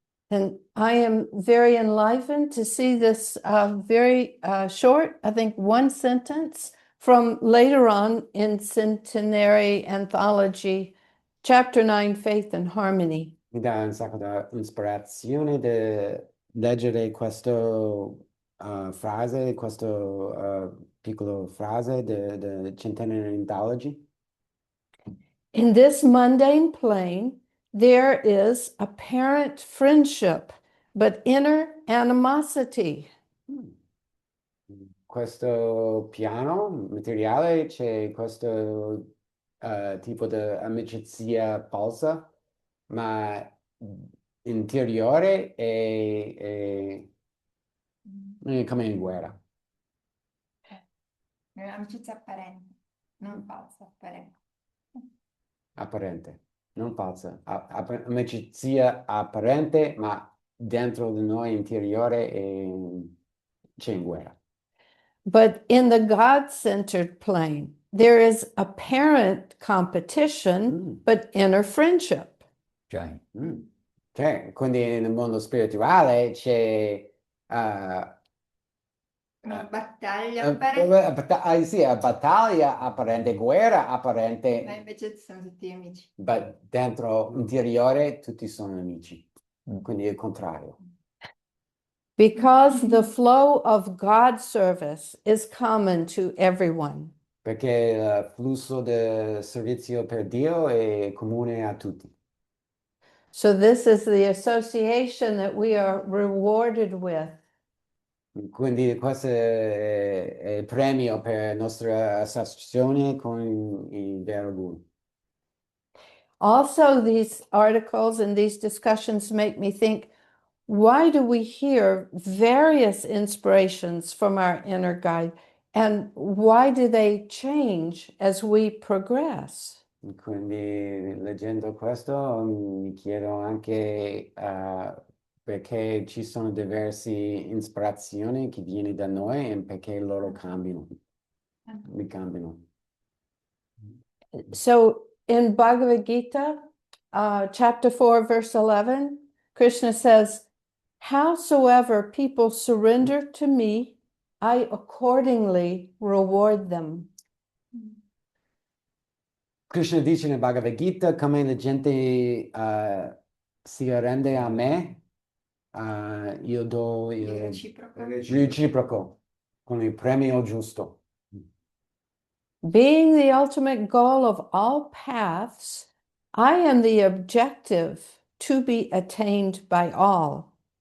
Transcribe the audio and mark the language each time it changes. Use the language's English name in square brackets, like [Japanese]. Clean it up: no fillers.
[English] And I am very enlivened to see this very short, I think one sentence from later on in Centenary Anthology, Chapter 9, Faith and Harmony. [Italian] Mi dà un sacco di ispirazione di leggere questa frase, questa piccola frase di Centenary Anthology. [English] In this mundane plane, there is apparent friendship, but inner animosity. [Italian] Questo piano materiale c'è questo tipo di amicizia falsa, ma interiore è come in guerra. È un'amicizia apparente, non falsa, apparente. Apparente, non falsa. Amicizia apparente, ma dentro di noi interiore c'è in guerra. [English] But in the God-centered plane, there is apparent competition, but inner friendship. [Italian] Cioè, Cioè, quindi nel mondo spirituale c'è Una battaglia apparente, sì, battaglia apparente, guerra apparente, ma invece siamo tutti amici. ma dentro interiore tutti sono amici. Quindi è il contrario. [English] Because the flow of God's service is common to everyone. [Italian] Perché il flusso del servizio per Dio è comune a tutti. [English] So this is the association that we are rewarded with. [Italian] Quindi questo è il premio per la nostra associazione con il vero Guru. [English] Also, these articles and these discussions make me think, why do we hear various inspirations from our inner guide? And why do they change as we progress? [Italian] Quindi leggendo questo mi chiedo anche perché ci sono diverse ispirazioni che viene da noi e perché loro cambiano. mi cambiano. [English] So in Bhagavad Gita, chapter 4, verse 11, Krishna says, howsoever people surrender to me, I accordingly reward them. [Italian] Krishna dice nel Bhagavad Gita come la gente si arrende a me, io do il Reciproco. reciproco con il premio giusto. [English] Being the ultimate goal of all paths, I am the objective to be attained by all.